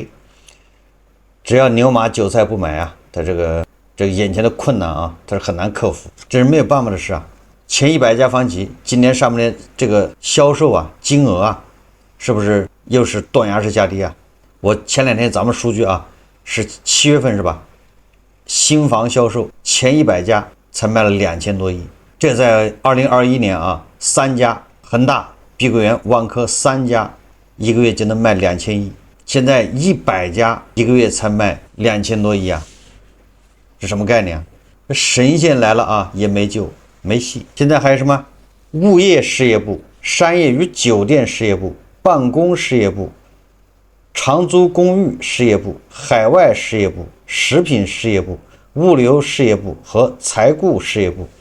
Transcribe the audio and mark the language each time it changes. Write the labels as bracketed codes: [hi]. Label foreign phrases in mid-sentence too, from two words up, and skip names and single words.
[zh] 只要牛馬韭菜不買它這個眼前的困難它是很難克服，這是沒有辦法的事前100家房企今年上半年這個銷售金額是不是又是斷崖式下跌我前2天咱們數據是7月份是吧？新房銷售前100家才賣了2000多億，這在2021 年3 家恆大、碧桂園、萬科3家一個月就能賣2000億，現在100家一個月才賣2000多億這什麼概念神仙來了也沒救沒戲。現在還有什麼物業事業部、商業與酒店事業部、辦公事業部、長租公寓事業部、海外事業部、食品事業部、物流事業部和財顧事業部。